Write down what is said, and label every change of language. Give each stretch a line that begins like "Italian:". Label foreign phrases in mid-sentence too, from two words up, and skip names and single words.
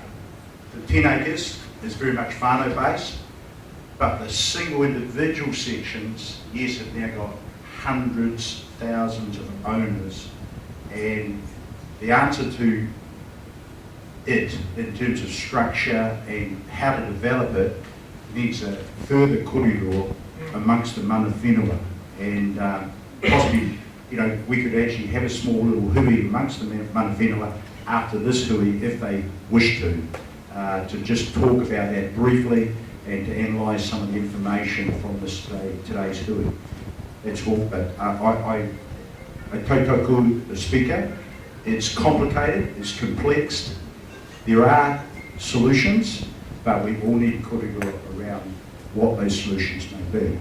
English: The 10 acres is very much whānau based, but the single individual sections, yes, have now got hundreds, thousands of owners, and the answer to it in terms of structure and how to develop it needs a further korero amongst the
Māori: mana whenua,
English: and possibly, we could actually have a small little hui amongst the
Māori: mana whenua
English: after this hui if they wish to just talk about that briefly and to analyse some of the information from today's hui. That's all, but I tautaku the Speaker. It's complicated, it's complex. There are solutions, but we all need korero around what those solutions may be.